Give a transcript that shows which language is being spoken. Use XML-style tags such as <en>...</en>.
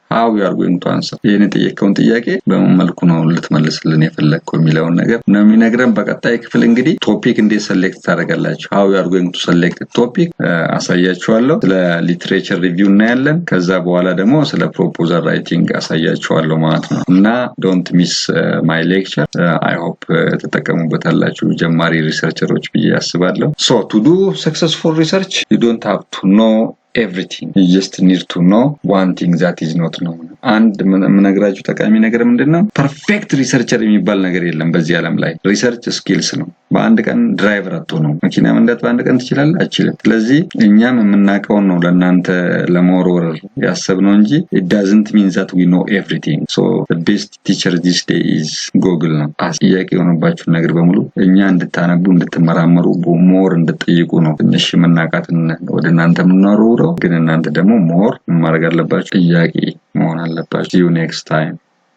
<en>how we are going to answer</en> <am>ይሄን የጠየቀውን ጥያቄ በምን መልኩ ነው ልትመልስልን የፈለግከው የሚለውን ነገር ነው የሚነግረን። በቀጣይ ክፍል እንግዲህ ቶፒክ እንዴት ሰሌክት ታደርጋላችሁ</am> <en>how we are going to select the topic</en> <am>አሳያችኋለሁ። ስለ ሊትሬቸር ሪቪው እናያለን። ከዛ በኋላ ደግሞ ስለ ፕሮፖዛል ራይቲንግ አሳያችኋለሁ ማለት ነው እና</am> <en>don't miss my lecture. I hope</en> <am>ተጠቀሙበታላችሁ ጀማሪ ሪሰርቸሮች ብዬ አስባለሁ።</am> <en>So to do successful research you don't have to know everything. You just need to know one thing that is not known.</en> <am>አንድ ምነግራችሁ ጠቃሚ ነገር ምንድነው ፐርፌክት ሪሰርቸር የሚባል ነገር የለም በዚህ ዓለም ላይ ሪሰርች ስኪልስ ነው በአንድ ቀን ድራይቨር አትሆኑም መኪና መንዳት በአንድ ቀን ትችላለህ አትችልም ስለዚህ እኛም የምናውቀው ነው ለእናንተ ለመወርወር ያሰብነው እንጂ</am> <en>it doesn't mean that we know everything so the best teacher this day</en> <am>is Google ነው ጥያቄ የሆነባችሁ ነገር በሙሉ እኛ እንድታነቡ እንድትመራመሩ ሞር እንድትጠይቁ ነው ትንሽ መናቃትን ወደ እናንተ የምናወራው ግን እናንተ ደግሞ ሞር ማድረግ አለባችሁ ጥያቄ መሆን አለባችሁ</am> <en>see you next time</en>